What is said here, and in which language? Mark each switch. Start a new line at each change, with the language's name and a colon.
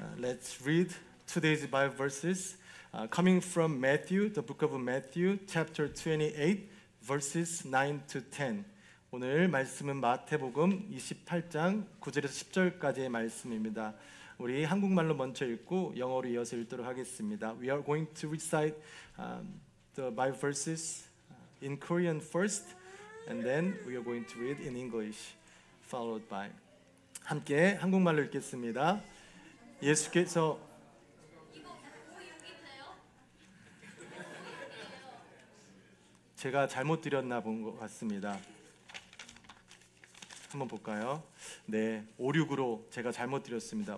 English: Let's read today's Bible verses coming from Matthew, the book of Matthew, chapter 28, verses 9 to 10.
Korean: 오늘 말씀은 마태복음 28장 9절에서 10절까지의 말씀입니다. 우리 한국말로 먼저 읽고 영어로 이어서 읽도록 하겠습니다.
English: We are going to recite the Bible verses in Korean first, and then we are going to read in English, followed by.
Korean: 함께 한국말로 읽겠습니다. 예수께서 제가 잘못 드렸나 본 것 같습니다. 한번 볼까요? 네, 56으로 제가 잘못 드렸습니다.